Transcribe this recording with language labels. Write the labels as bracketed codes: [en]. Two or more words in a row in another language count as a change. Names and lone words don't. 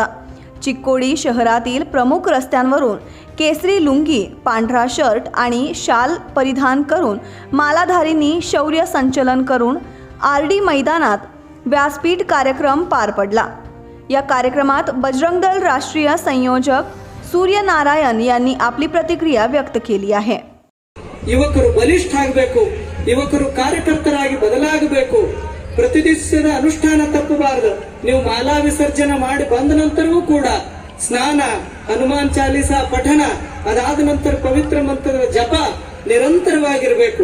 [mr] चिक्कोडी शहरातील प्रमुख रस्त्यांवरून केसरी लुंगी, पांढरा शर्ट आणि शाल परिधान करून मालाधारींनी शौर्य संचलन करून आरडी मैदानात व्यासपीठ कार्यक्रम पार पडला. या कार्यक्रमात बजरंग दल राष्ट्रीय संयोजक ಸೂರ್ಯನಾರಾಯಣ್ यांनी आपली प्रतिक्रिया व्यक्त केली आहे. [kn] ಯುವಕರು ಬಲಿಷ್ಠ ಆಗಬೇಕು, ಯುವಕರು ಕಾರ್ಯಕರ್ತರಾಗಿ ಬದಲಾಗಬೇಕು, ಪ್ರತಿದಿನದ ಅನುಷ್ಠಾನ ತಪ್ಪಬಾರದು. ನೀವು ಮಾಲಾ ವಿಸರ್ಜನೆ ಮಾಡಿ ಬಂದ ನಂತರವೂ ಕೂಡ ಸ್ನಾನ, ಹನುಮಾನ್ ಚಾಲೀಸಾ ಪಠಣ, ಅದಾದ ನಂತರ ಪವಿತ್ರ ಮಂತ್ರದ ಜಪ ನಿರಂತರವಾಗಿರಬೇಕು.